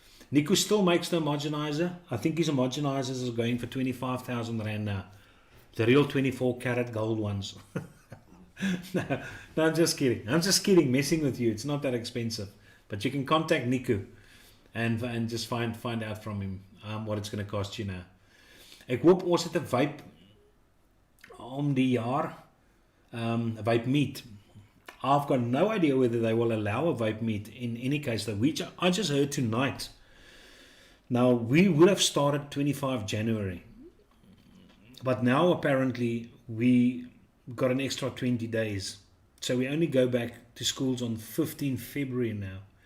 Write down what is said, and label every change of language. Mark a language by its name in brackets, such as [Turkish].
[English] Nico still makes the homogenizer. I think his homogenizers is going for 25,000 rand now. The real 24 karat gold ones. No, I'm just kidding. I'm just kidding, messing with you. It's not that expensive. But you can contact Nico and just find out from him what it's going to cost you now. [Afrikaans] Ek hoop ons het 'n vape om die jaar, vape meet. [English] I've got no idea whether they will allow a vape meet in any case, though, which I just heard tonight. Now, we would have started 25 January, but now apparently we got an extra 20 days. So we only go back to schools on 15 February now.